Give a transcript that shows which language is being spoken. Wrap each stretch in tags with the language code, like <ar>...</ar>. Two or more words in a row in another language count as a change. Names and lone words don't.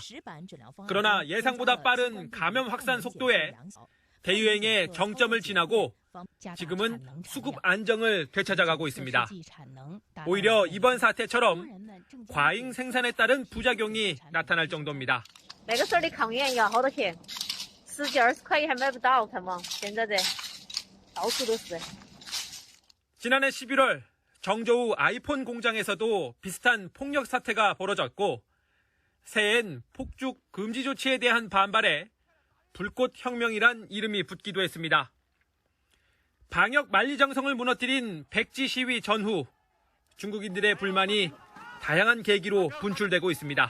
<ko>그러나 예상보다 빠른 감염 확산 속도에 대유행의 정점을 지나고 지금은 수급 안정을 되찾아가고 있습니다. 오히려 이번 사태처럼 과잉 생산에 따른 부작용이 나타날 정도입니다.</ko> <zh>每个事儿得抗原要好多钱，10几20块也还买不到，看嘛，现在到处都是。</zh> <ko>지난해 11월 정저우 아이폰 공장에서도 비슷한 폭력 사태가 벌어졌고 새해엔 폭죽 금지 조치에 대한 반발에 불꽃 혁명이란 이름이 붙기도 했습니다. 방역 만리장성을 무너뜨린 백지 시위 전후 중국인들의 불만이 다양한 계기로 분출되고 있습니다.</ko>